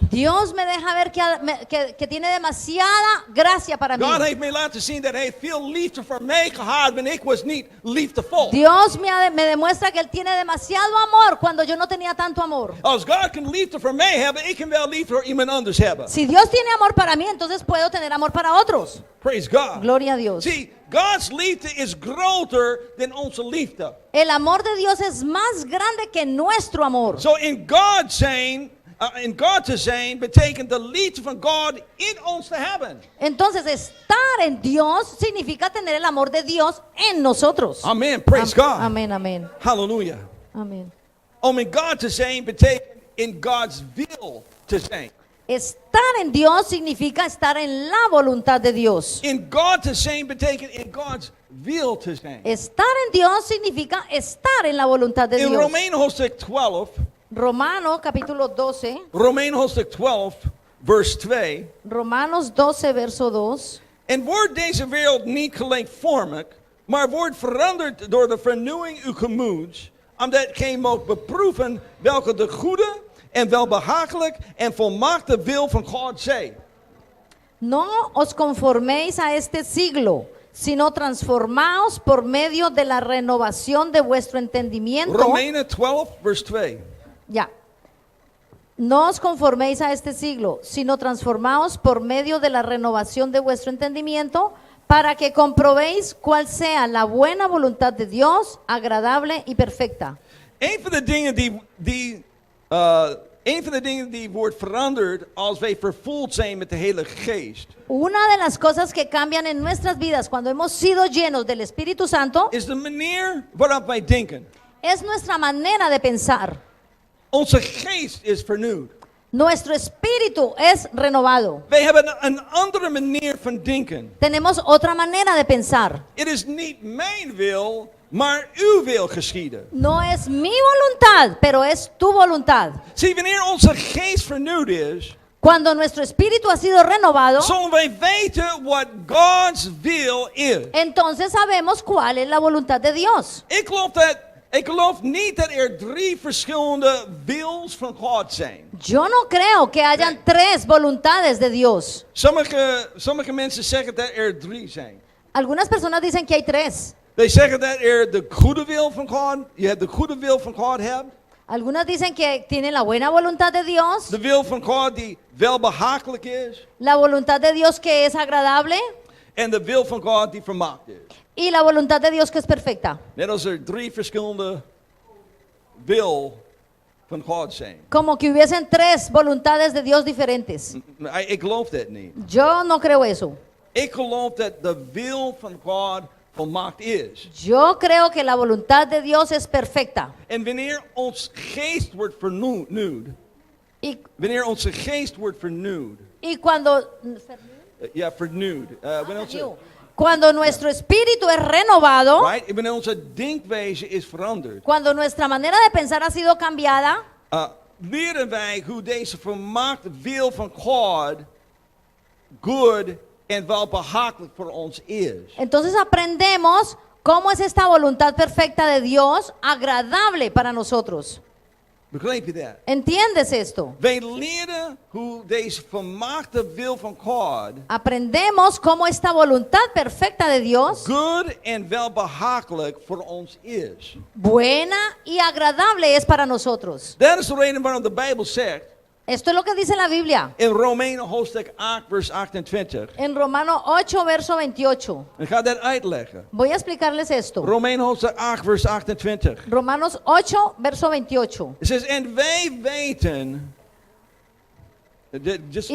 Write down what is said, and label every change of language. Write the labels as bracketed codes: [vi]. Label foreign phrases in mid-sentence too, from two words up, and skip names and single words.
[es] Dios me deja ver que tiene demasiada gracia para mí. [nl] God heeft mij laten zien dat hij veel liefde voor mij gehad wanneer ik was niet liefdevol. [es] Dios me demuestra que Él tiene demasiado amor cuando yo no tenía tanto amor. [nl] Als God kan liefde voor mij hebben, ik kan wel liefde voor iemand anders hebben. [es] Si Dios tiene amor para mí, entonces puedo tener amor para otros. [en] Praise God. [es] Gloria a Dios. [nl] See, God's liefde is groter dan onze liefde. [es] El amor de Dios es más grande que nuestro amor. [nl] So in God zijn, in God te zijn betekent de liefde van God in ons te hebben. [es] Entonces, estar en Dios significa tener el amor de Dios en nosotros. [en] Amen. Praise God. [es] Amén, amén, [en] Hallelujah. [es] amén. [nl] Om in God te zijn betekent in God's wil te zijn. [es] Estar en Dios significa estar en la voluntad de Dios. [nl] In God te zijn betekent in God's wil te zijn. [es] Estar en Dios significa estar en la voluntad de [nl] In [es] Dios. [nl] Romeinen hoofdstuk 12, [es] Romanos capítulo 12, [nl] Romeinen hoofdstuk 12, vers 2. [es] Romanos 12, verso 2. [nl] En wordt deze wereld niet gelijkvormig, maar wordt veranderd door de vernieuwing uw gemoeds, omdat gij moogt beproeven welke de goede en welbehagelijk en volmaakte wil van God zij. [es] No os conforméis a este siglo, sino transformaos por medio de la renovación de vuestro entendimiento. [nl] Romeinen 12, vers 2. [es] Ya. No os conforméis a este siglo, sino transformaos por medio de la renovación de vuestro entendimiento, para que comprobéis cuál sea la buena voluntad de Dios, agradable y perfecta. [nl] Een van de dingen die wordt veranderd als wij vervuld zijn met de Heilige Geest, [es] Una de las cosas que cambian en nuestras vidas cuando hemos sido llenos del Espíritu Santo [nl] is de manier waarop wij denken. [es] es nuestra manera de pensar. [nl] Onze geest is vernieuwd. [es] Nuestro espíritu es renovado. [nl] Wij hebben een andere manier van denken. [es] Tenemos otra manera de pensar. [nl] Het is niet mijn wil, maar uw wil geschieden. [es] No es mi voluntad, pero es tu voluntad. [nl] Zie, wanneer onze geest vernieuwd is, [es] Cuando nuestro espíritu ha sido renovado, [nl] zullen wij weten wat God's wil is. [es] entonces sabemos cuál es la voluntad de Dios. [nl] Ik geloof niet dat er 3 verschillende wils van God zijn. [es] Yo no creo que hayan tres voluntades de Dios. [nl] Sommige mensen zeggen dat er 3 zijn. [es] Algunas personas dicen que hay tres. [nl] Zij zeggen dat er de goede wil van God, je hebt de goede wil van God hebt. [es] Algunas dicen que tienen la buena voluntad de Dios, [nl] De wil van God die welbehagelijk is. [es] la voluntad de Dios que es agradable [nl] En de wil van God die vermaakt is. [es] y la voluntad de Dios que es perfecta. [nl] Net als er 3 verschillende wil van God zijn. [es] Como que hubiesen tres voluntades de Dios diferentes. [nl] Ik geloof dat niet. [es] Yo no creo eso. [nl] Ik geloof dat de wil van God volmaakt is. [es] Yo creo que la voluntad de Dios es perfecta. [nl] En wanneer ons geest wordt vernieuwd. [es] Y, [nl] Wanneer onze geest wordt vernieuwd. [es] y cuando, [nl] Ja, vernieuwd. [es] cuando nuestro espíritu es renovado, [en] Right? [nl] Wanneer onze denkwijze is veranderd. [es] cuando nuestra manera de pensar ha sido cambiada, [nl] Leren wij hoe deze volmaakte wil van God goed en welbehagelijk voor ons is. [es] entonces aprendemos cómo es esta voluntad perfecta de Dios agradable para nosotros. [nl] Begrijp je dat? [es] ¿Entiendes esto? [nl] Wij leren hoe deze volmaakte wil van God [es] Aprendemos cómo esta voluntad perfecta de Dios, [nl] goed en welbehagelijk voor ons is. [es] buena y agradable es para nosotros. [nl] Dat is de reden waarom de Bijbel zegt [es] Esto es lo que dice la Biblia [nl] in Romeinen hoofdstuk 8 vers 28. [es] en Romanos 8, verso 28. [nl] Ik ga dat uitleggen. [es] Voy a explicarles esto. [nl] Romeinen hoofdstuk 8 vers 28. [es] Romanos 8, verso 28. [nl] Het says, en wij weten, [en] just